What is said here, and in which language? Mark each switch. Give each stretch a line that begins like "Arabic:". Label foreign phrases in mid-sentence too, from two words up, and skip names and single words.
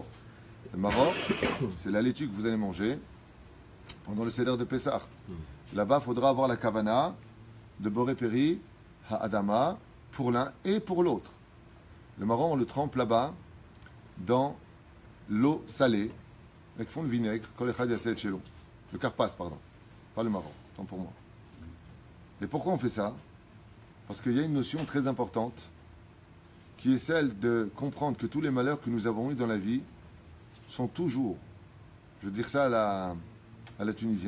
French: Le maror, c'est la laitue que vous allez manger pendant le Seder de Pessah. Là-bas, il faudra avoir la kavana de
Hebrew: בורא פרי האדמה
French: pour l'un et pour l'autre. Le marron, on le trempe là-bas dans l'eau salée avec fond de vinaigre,
Hebrew: כל אחד יעשה את שלו.
French: Le karpas, pardon. Pas le marron, tant pour moi. Et pourquoi on fait ça? Parce qu'il y a une notion très importante qui est celle de comprendre que tous les malheurs que nous avons eus dans la vie sont toujours, je veux dire ça à la tunisienne.